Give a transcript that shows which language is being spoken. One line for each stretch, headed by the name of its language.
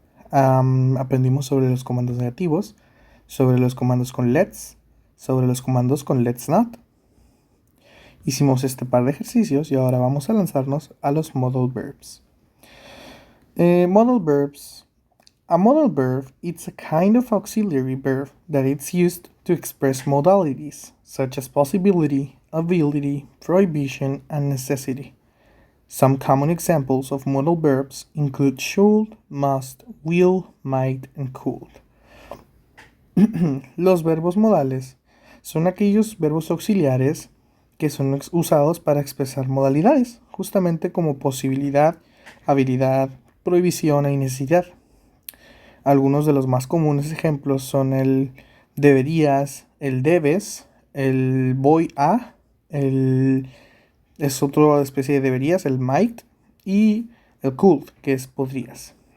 Spanish: Aprendimos sobre los comandos negativos, sobre los comandos con let's, sobre los comandos con let's not. Hicimos este par de ejercicios y ahora vamos a lanzarnos a los modal verbs.
English: Modal verbs. A modal verb is a kind of auxiliary verb that is used to express modalities, such as possibility, ability, prohibition, and necessity. Some common examples of modal verbs include should, must, will, might, and could.
Spanish: Los verbos modales son aquellos verbos auxiliares que son usados para expresar modalidades, justamente como posibilidad, habilidad, prohibición e necesidad. Algunos de los más comunes ejemplos son el deberías, el debes, el voy a, es otra especie de deberías, el might, y el could, que es podrías.